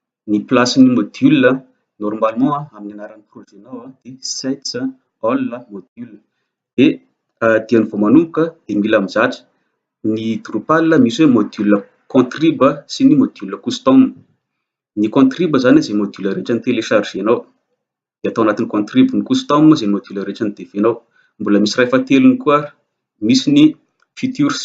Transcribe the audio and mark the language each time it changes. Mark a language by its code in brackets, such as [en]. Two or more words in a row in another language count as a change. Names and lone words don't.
[mg] Ny placen'ny [fr] module normalement [mg] amin'ny anaran'ny projet-nao dia sets all module de diany vao manomboka de mila mizatra ny Drupal misy hoe module contrib sy ny module custom. Ny contrib zany zay module rehetra ny-téléchargenao de atao anatin'ny contrib, ny custom zay module rehetra ny devinao. Mbola misy ray fahatelony koa misy ny features.